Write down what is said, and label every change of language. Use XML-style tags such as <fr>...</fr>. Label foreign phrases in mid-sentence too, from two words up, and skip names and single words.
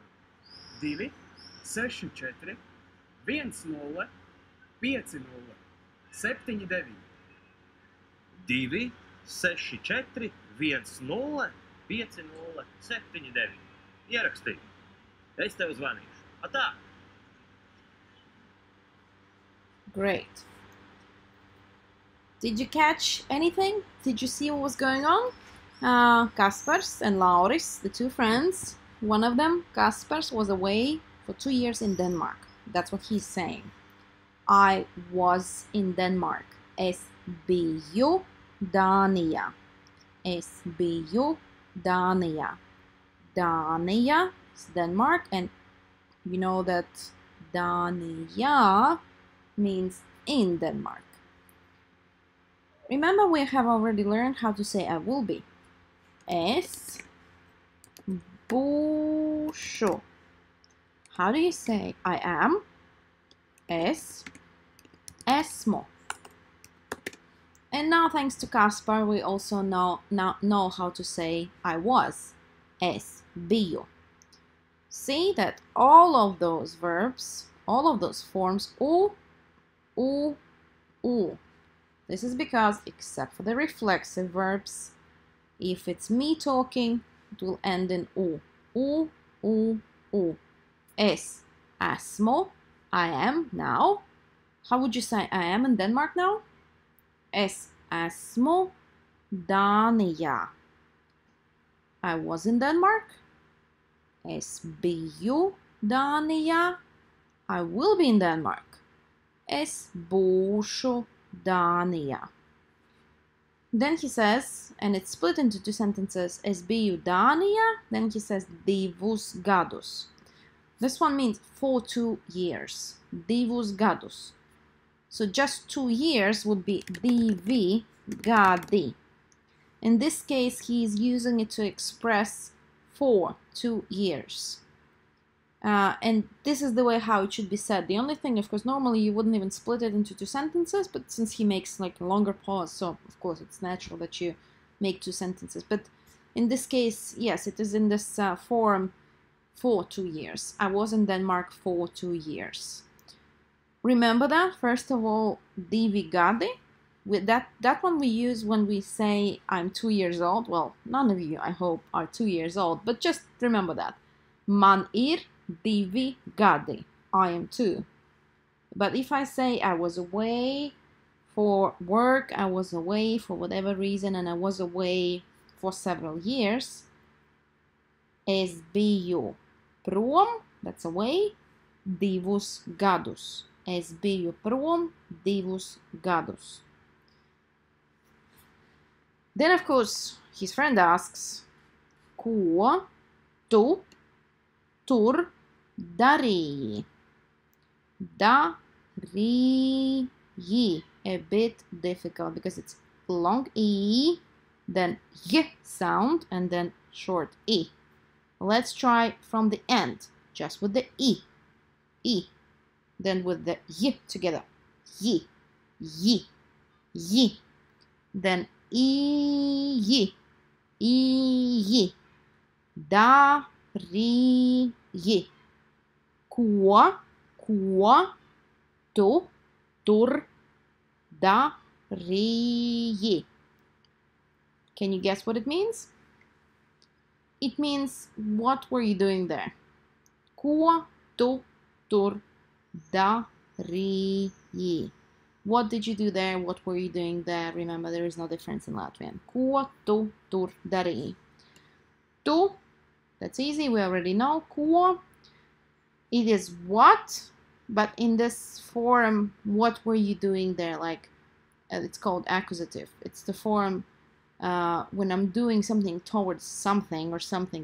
<lv>2 64 10 50 79. 2 64 10 50 79. Ierakstīju. Es tev zvanīšu. Atā!</lv> <en>Great. Did you catch anything? Did you see what was going on? Kaspars and Lauris, the two friends, one of them, Kaspars, was away for 2 years in Denmark. That's what he's saying. I was in Denmark.</en> <lv>Es biju Dānijā. Es biju Dānijā.</lv> <en>Dānija is Denmark, and you know that Dānijā means in Denmark. Remember, we have already learned how to say I will be.</en> <lv>Es būšu.</lv> <en>How do you say I am?</en> <lv>Es esmu.</lv> <en>And now, thanks to Kaspar, we also know how to say I was.</en> <lv>Es biju.</lv> <en>See that all of those verbs, all of those forms, u. This is because, except for the reflexive verbs, if it's me talking, it will end in u.</en> <lv>Es esmu.</lv> <en>I am now. How would you say I am in Denmark now?</en> <lv>Es esmu Dānijā.</lv> <en>I was in Denmark.</en> <lv>Es biju Dānijā.</lv> <en>I will be in Denmark.</en> <lv>Es būšu Dānijā.</lv> <en>Then he says, and it's split into two sentences,</en> <lv>es biju Dānijā,</lv> <en>then he says</en> <lv>divus gadus.</lv> <en>This one means for 2 years.</en> <lv>Divus gadus.</lv> <en>So just 2 years would be</en> <lv>divi gadi.</lv> <en>In this case, he is using it to express for 2 years. And this is the way how it should be said. The only thing, of course, normally you wouldn't even split it into 2 sentences, but since he makes like a longer pause, so of course it's natural that you make 2 sentences. But in this case, yes, it is in this form for 2 years. I was in Denmark for 2 years. Remember that, first of all,</en> <lv>Divi, gadi.</lv> <en>With that one we use when we say I'm 2 years old. Well, none of you, I hope, are 2 years old, but just remember that.</en> <lv>Man ir divi gadi.</lv> <en>I am 2. But if I say I was away for work, I was away for whatever reason, and I was away for several years,</en> <lv>es biju prom,</lv> <en>that's away,</en> <lv>divus gadus. Es biju prom divus gadus.</lv> <en>Then, of course, his friend asks,</en> <lv>ko tu tur darīji? Darīji.</lv> <en>A bit difficult because it's long E, then Y sound, and then short E. Let's try from the end, just with the E. E. Then with the Y together. Y. Y. Y. Then I. I.</en> <lv>Darīji. Ko tu tur darīji?</lv> <en>Can you guess what it means? It means, what were you doing there?</en> <lv>Ko tu tur darīji?</lv> <en>What did you do there? What were you doing there? Remember, there is no difference in Latvian.</en> <lv>Ko tu tur darīji? Tu,</lv> <en>that's easy, we already know. Ko, it is what, but in this form, what were you doing there? Like, it's called accusative. It's the form when I'm doing something towards something or something.</en>